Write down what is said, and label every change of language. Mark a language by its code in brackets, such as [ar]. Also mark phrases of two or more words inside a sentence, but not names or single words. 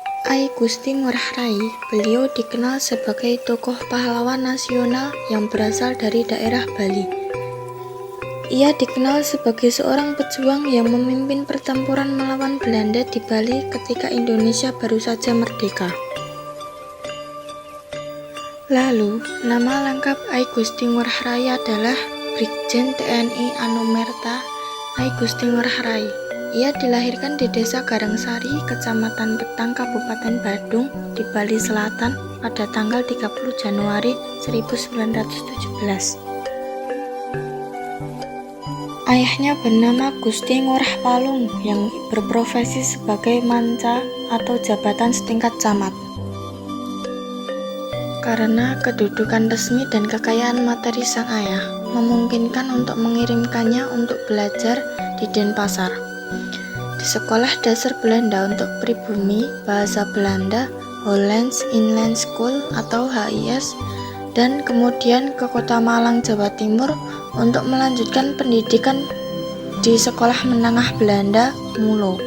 [id] I Gusti Ngurah Rai, beliau dikenal sebagai tokoh pahlawan nasional yang berasal dari daerah Bali. Ia dikenal sebagai seorang pejuang yang memimpin pertempuran melawan Belanda di Bali ketika Indonesia baru saja merdeka. Lalu, nama lengkap I Gusti Ngurah Rai adalah Brigjen TNI Anumerta I Gusti Ngurah Rai. Ia dilahirkan di Desa Garangsari, Kecamatan Petang, Kabupaten Badung, di Bali Selatan pada tanggal 30 Januari 1917. Ayahnya bernama Gusti Ngurah Palung yang berprofesi sebagai manca atau jabatan setingkat camat. Karena kedudukan resmi dan kekayaan materi sang ayah memungkinkan untuk mengirimkannya untuk belajar di Denpasar, di Sekolah Dasar Belanda untuk Pribumi Bahasa Belanda Hollands Inland School atau HIS, dan kemudian ke Kota Malang, Jawa Timur untuk melanjutkan pendidikan di Sekolah Menengah Belanda Mulo.